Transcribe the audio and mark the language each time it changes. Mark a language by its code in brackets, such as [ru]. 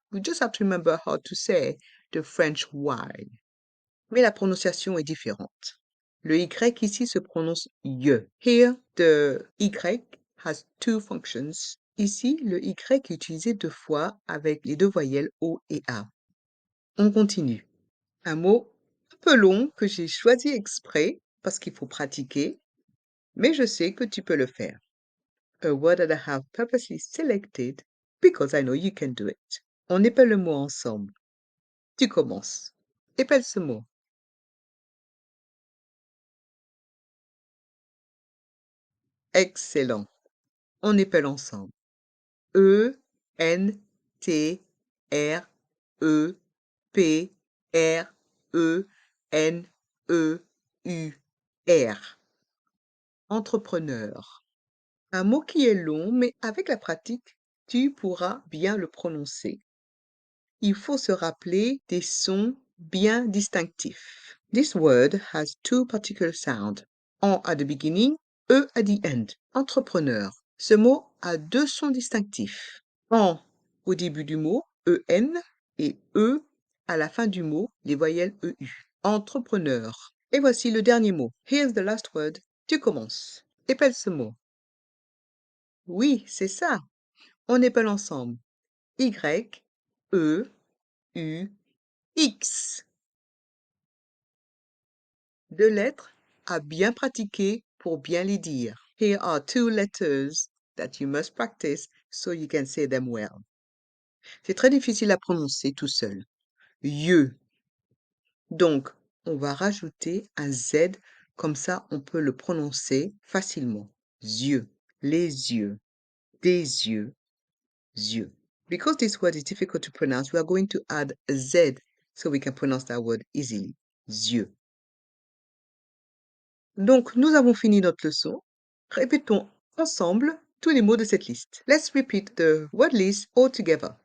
[en] We just have to remember how to say the French Y. [fr] Mais la prononciation est différente. Le Y ici se prononce ye. [en] Here, the Y has two functions. [fr] Ici, le Y est utilisé deux fois avec les deux voyelles O et A. On continue. Un mot un peu long que j'ai choisi exprès parce qu'il faut pratiquer, mais je sais que tu peux le faire. [en] A word that I have purposely selected because I know you can do it. [fr] On épelle le mot ensemble. Tu commences. Épelle ce mot. Excellent. On épelle ensemble. E, N, T, R, E, P, R, E, N, E, U, R. Entrepreneur. Un mot qui est long, mais avec la pratique, tu pourras bien le prononcer. Il faut se rappeler des sons bien distinctifs. [en] This word has two particular sounds. En at the beginning, E at the end. [fr] Entrepreneur. Ce mot a deux sons distinctifs. En au début du mot, EN, et E à la fin du mot, les voyelles EU. Entrepreneur. Et voici le dernier mot. [en] Here's the last word. [fr] Tu commences. Épelle ce mot. Oui, c'est ça. On épelle ensemble. Y, E, U, X. Deux lettres à bien pratiquer pour bien les dire. [en] Here are two letters that you must practice so you can say them well. [fr] C'est très difficile à prononcer tout seul. Yeux. Donc, on va rajouter un Z, comme ça on peut le prononcer facilement. Yeux. Les yeux. Des yeux. Yeux. [en] Because this word is difficult to pronounce, we are going to add a Z so we can pronounce that word easily. [fr] Yeux. Donc, nous avons fini notre leçon. Répétons ensemble tous les mots de cette liste. [en] Let's repeat the word list all together.